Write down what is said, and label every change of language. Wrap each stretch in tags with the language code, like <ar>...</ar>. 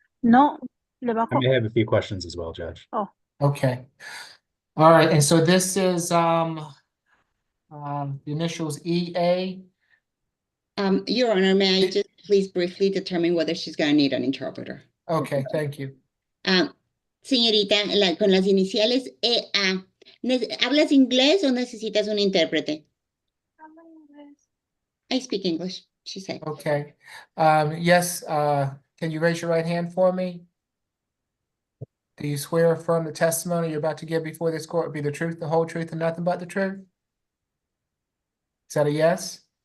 <es>No, le</es> <en>I</en> <es>bajo.</es> <en>may have a few questions as well, Judge. Oh. Okay. All right, and so this is the initials EA. Your Honor, may I just please briefly determine whether she's going to need an interpreter? Okay, thank you.</en> <es>Señorita, con las iniciales EA, ¿hablas inglés o necesitas un intérprete?</es> <en>I speak English, she said. Okay. Yes, can you raise your right hand for me? Do you swear or affirm the testimony you're about to give before this court will be the truth, the whole truth, and nothing but the truth? Is that a yes?</en>